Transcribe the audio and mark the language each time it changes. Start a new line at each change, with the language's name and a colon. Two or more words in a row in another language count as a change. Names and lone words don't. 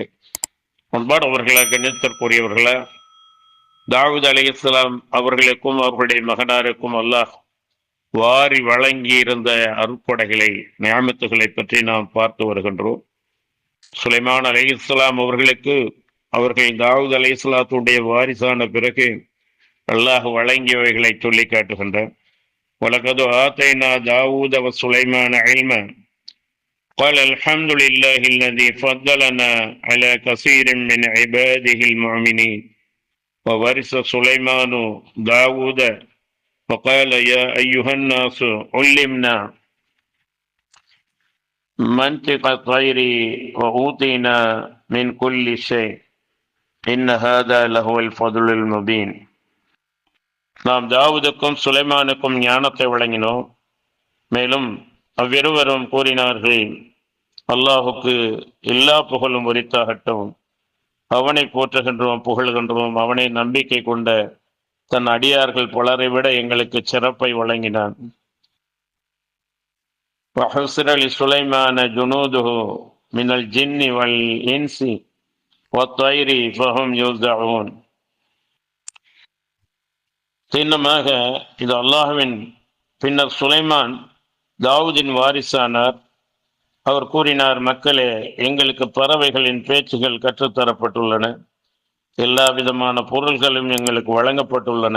Tamil: அன்பானவர்களே, கண்ணியத்திற்குரியவர்களே, தாவூத் அலைஹிஸ்ஸலாம் அவர்களுக்கும் அவர்களுடைய மகனாருக்கும் அல்லாஹ் வாரி வழங்கி இருந்த அருட்கொடைகளை, நியாமத்துகளை பற்றி நாம் பார்த்து வருகின்றோம். சுலைமான் அலைஹிஸ்ஸலாம் அவர்களுக்கு அவர்கள் தாவூத் அலைஹிஸ்ஸலாத்துடைய வாரிசான பிறகு அல்லாஹ் வழங்கியவைகளை சொல்லி காட்டுகின்றார்.
Arabic: ولقد آتينا داوود و سليمان علما قال الحمد لله الذي فضلنا على كثير من عباده المؤمنين وورث سليمان داوود فقال يا أيها الناس علمنا منطق الطير وأوتينا من كل شيء إن هذا لهو الفضل المبين.
Tamil: நாம் தாவூதுக்கும் சுலைமானுக்கும் ஞானத்தை வழங்கினோம். மேலும் அவ்விருவரும் கூறினார்கள், அல்லாஹுக்கு எல்லா புகழும் உரித்தாகட்டும். அவனை போற்றுகின்றோம், புகழ்கின்றோம். அவனை நம்பிக்கை கொண்ட தன் அடியார்கள் பலரை விட எங்களுக்கு சிறப்பை வழங்கினான்.
Arabic: وحسر لسليمان جنوده من الجن والإنس والطير فهم يوزعون.
Tamil: சின்னமாக இது அல்லாஹ்வின் பின்னர் சுலைமான் தாவூதின் வாரிசானார். அவர் கூறினார், மக்களே, எங்களுக்கு பறவைகளின் பேச்சுகள் கற்றுத்தரப்பட்டுள்ளன, எல்லா விதமான பொருள்களும் எங்களுக்கு வழங்கப்பட்டுள்ளன.